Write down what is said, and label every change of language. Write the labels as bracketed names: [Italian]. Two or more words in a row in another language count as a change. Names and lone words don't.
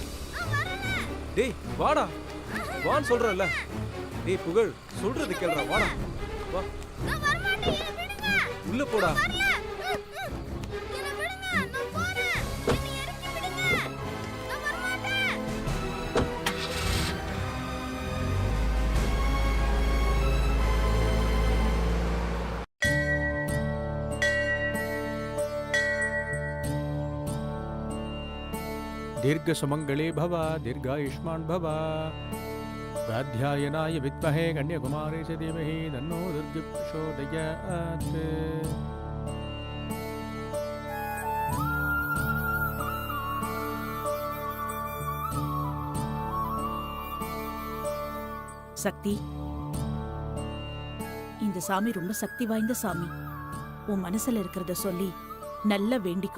[Tamil] நான் வரல. டேய் வாடா. வான்னு சொல்றேன்ல. டேய் புகழ் சொல்றது கேளுடா. வாடா. வா நான் வர மாட்டேன், என்ன விடுங்க. உள்ள போடா. வரல. என்ன விடுங்க, நான் போறேன். என்னை இறக்கி விடுங்க. நான் வர மாட்டேன். [Sanskrit] दीर्घ सुमंगले भव दीर्घायुष्मान भव स्वाध्यायनाय विद्महे कन्याकुमारी च धीमहि तन्नो दुर्गे प्रचोदयात् [Tamil] சக்தி, இந்த சாமி ரொம்ப சக்தி வாய்ந்த சாமி. உன் மனசுல இருக்கிறத சொல்லி நல்லா வேண்டிக்கோ.